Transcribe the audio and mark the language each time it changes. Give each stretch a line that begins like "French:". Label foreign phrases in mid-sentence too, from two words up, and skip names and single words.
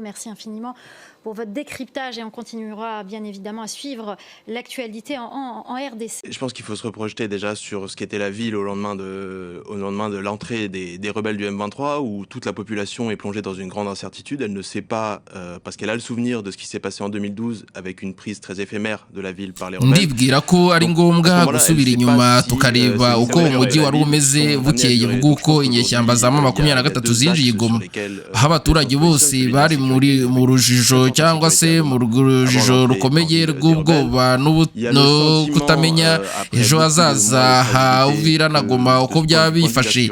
French: Merci infiniment pour votre décryptage et on continuera bien évidemment à suivre l'actualité en RDC. Je pense qu'il faut se reprojeter déjà sur ce qu'était la ville au lendemain de l'entrée des rebelles du M23, où toute la population est plongée dans une grande incertitude. Elle ne sait pas, parce qu'elle a le souvenir de ce qui s'est passé en 2012 avec une prise très éphémère de la ville par les rebelles.
Kinyarwanda: Ndibwira ko ari ngombwa gusubira inyuma tukareba uko umujyi wari umeze bukeye bw'uko inyeshyamba za M23 zinjiye Goma, aho abaturage bose bari mu rujijo cyangwa se mu rujijo rukomeye rw'ubwoba no kutamenya ejo hazaza ha Uvira na Goma uko byaba bifashe.